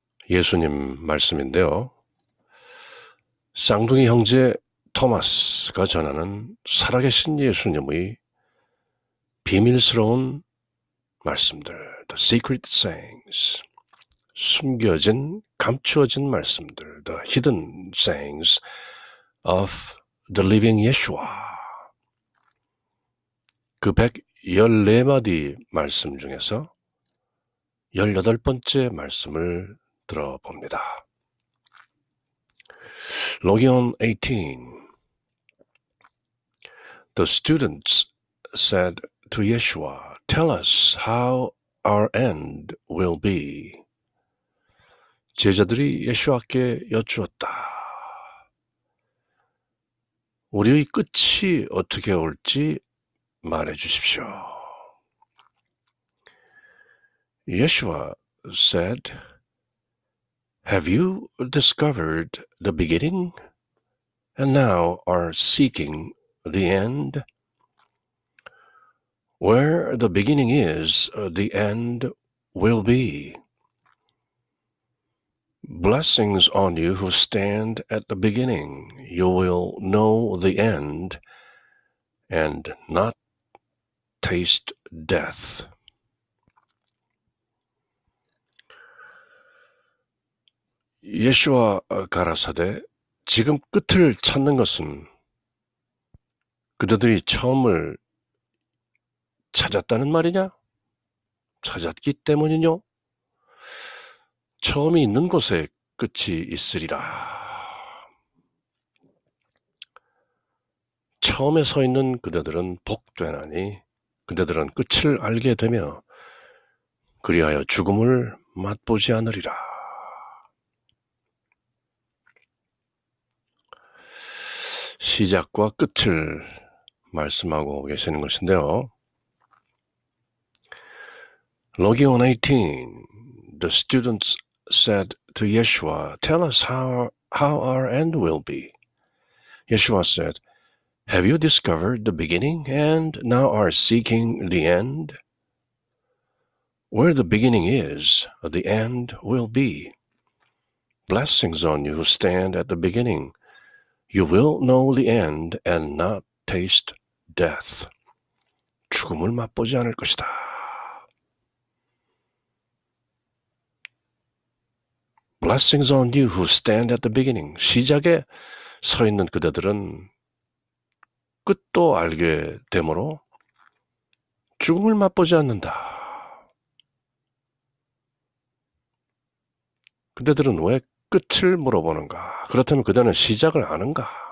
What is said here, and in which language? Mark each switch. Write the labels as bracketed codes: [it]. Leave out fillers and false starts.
[ko] 예수님 말씀인데요. 쌍둥이 형제 토마스가 전하는 살아계신 예수님의 비밀스러운 말씀들, [en] The Secret Sayings. [ko] 숨겨진, 감추어진 말씀들, [en] The Hidden Sayings of the Living Yeshua. [ko] 그 114마디 말씀 중에서 18번째 말씀을 들어봅니다. [en] Logion 18. The students said to Yeshua, "Tell us how our end will be." [ko] 제자들이 예수와께 여쭈었다. 우리의 끝이 어떻게 올지 말해 주십시오. [en] Yeshua said, "Have you discovered the beginning and now are seeking the end? Where the beginning is, the end will be. Blessings on you who stand at the beginning. You will know the end and not taste death." [ko] 예수와 가라사대 지금 끝을 찾는 것은 그들이 처음을 찾았다는 말이냐? 찾았기 때문이뇨? 처음이 있는 곳에 끝이 있으리라. 처음에 서 있는 그대들은 복되나니 그대들은 끝을 알게 되며 그리하여 죽음을 맛보지 않으리라. 시작과 끝을 말씀하고 계시는 것인데요. [en] Logion 18. The students said to Yeshua, "Tell us how our end will be." Yeshua said, "Have you discovered the beginning and now are seeking the end? Where the beginning is, the end will be. Blessings on you who stand at the beginning. You will know the end and not taste death. [ko] 죽음을 맛보지 않을 것이다. [en] Blessings on you who stand at the beginning. [ko] 시작에 서 있는 그대들은 끝도 알게 되므로 죽음을 맛보지 않는다. 그대들은 왜 끝을 물어보는가? 그렇다면 그대는 시작을 아는가?